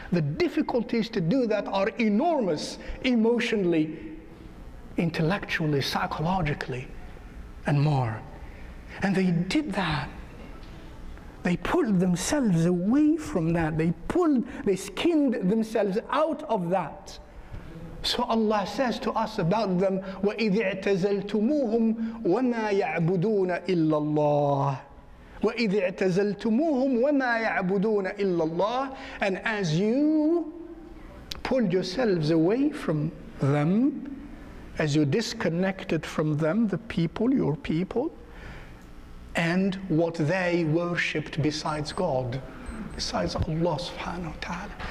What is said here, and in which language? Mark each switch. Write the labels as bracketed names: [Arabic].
[English] The difficulties to do that are enormous, emotionally, intellectually, psychologically, and more. And they did that. They pulled themselves away from that. They skinned themselves out of that. So Allah says to us about them, [Arabic] وَإِذِ اعْتَزَلْتُمُوهُمْ وَمَا يَعْبُدُونَ إِلَّا اللَّهِ وَإِذِ اعْتَزَلْتُمُوهُمْ وَمَا يَعْبُدُونَ إِلَّا اللَّهِ. [English] And as you pulled yourselves away from them, as you disconnected from them, the people, your people, and what they worshipped besides God, besides Allah subhanahu wa ta'ala.